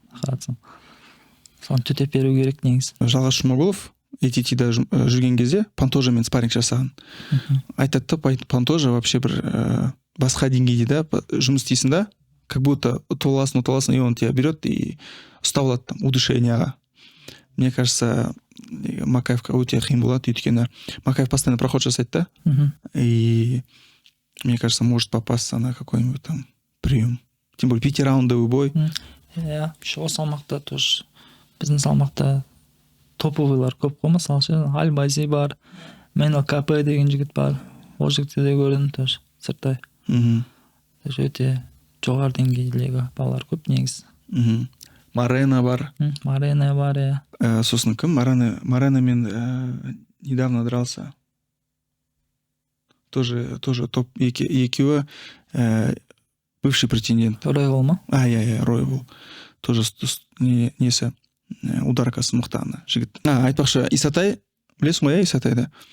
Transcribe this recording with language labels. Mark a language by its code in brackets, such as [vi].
[kk] Қаратсам. Соны төтеп беру керек негізі. Жалғас Жұмағұлов ATT-да жүрген кезде Пантожамен спарринг жасаған. Айтады да, Пантожа вообще бір басқа деңгейде да жұмыс істейсің да, как будто ұтыласың, [ru] и он тебя берет [kk] и ұстап алады там удушенияға. [ru] Мне кажется, [kk] Макаевқа өте қиын болады, өйткені Макаев [ru] постоянно проход [kk] жасайды да, [ru] и мне кажется, может попасться на какой-нибудь там прием. Тем более 5-раундовый бой. [kk] Иә, ол салмақта тоже біздің салмақта топовыйлар көп қой, мысалы ше, Альбази бар, Менел КП деген жігіт бар, ол жігітті де көрдім тоже сырттай. Өте жоғары деңгейдегі балалар көп негізі. Марена бар. Марена бар, иә. Сосын кім? [ru] Маренамен недавно дрался. Тоже топ екеуі бывший претендент. [kk] Ройвол ма? Ройвол. Тоже несі ударкасы мықтаны жігіт. Айтпақшы, Исатай, білесің ғой, Исатайды?